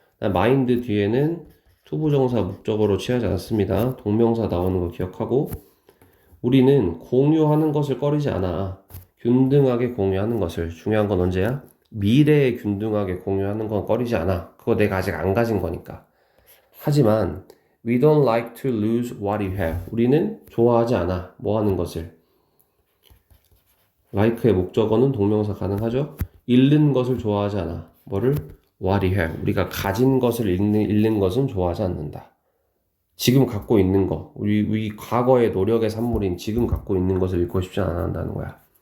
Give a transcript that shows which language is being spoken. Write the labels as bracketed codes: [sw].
[ko] mind 뒤에는 투부정사 목적어로 취하지 않습니다. 동명사 나오는 거 기억하고 우리는 공유하는 것을 꺼리지 않아. 균등하게 공유하는 것을. 중요한 건 언제야? 미래에 균등하게 공유하는 건 꺼리지 않아. 그거 내가 아직 안 가진 거니까. [en] 하지만 we don't like to lose what you have. [ko] 우리는 좋아하지 않아. 뭐 하는 것을. like의 목적어는 동명사 가능하죠? 잃는 것을 좋아하지 않아. [en] 뭐를? what you have. [ko] 우리가 가진 것을 잃는 것은 좋아하지 않는다. 지금 갖고 있는 거, 우리 과거의 노력의 산물인 지금 갖고 있는 것을 잃고 싶지 않아 한다는 거야.